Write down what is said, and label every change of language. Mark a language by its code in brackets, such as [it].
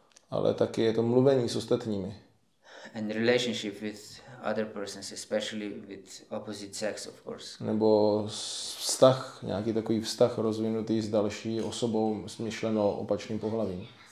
[cs] Ale taky je to mluvení s ostatními. [en] And relationship with other persons, especially with opposite sex, of course. [cs] Nebo vztah, nějaký takový vztah rozvinutý s další osobou s myšleno opačným pohlavím.